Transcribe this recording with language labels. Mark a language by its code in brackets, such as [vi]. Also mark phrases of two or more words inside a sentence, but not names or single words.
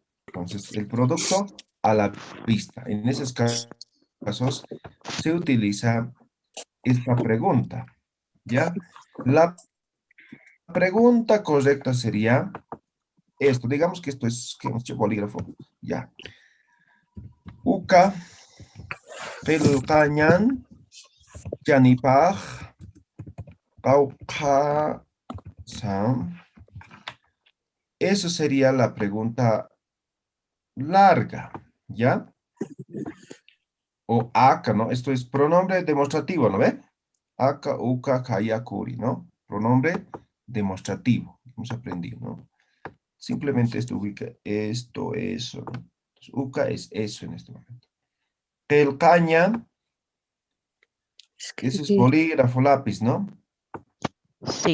[es] Entonces, el producto a la vista. En esos casos se utiliza esta pregunta, ¿ya? La pregunta correcta sería esto. Digamos que esto es, que hemos hecho bolígrafo, ya. [ay] Uka, qilqañan, yanipaj, qawqa, sam. [es] Eso sería la pregunta larga, ¿ya? O aka, ¿no? Esto es pronombre demostrativo, ¿no ve? [ay] Aka, uka, kaya, kuri, [es] ¿no? Pronombre demostrativo. Hemos aprendido, ¿no? Simplemente esto ubica esto, eso, ¿no? Entonces, uka es eso en este momento. Telcaña, ese es bolígrafo, lápiz, ¿no? Sí.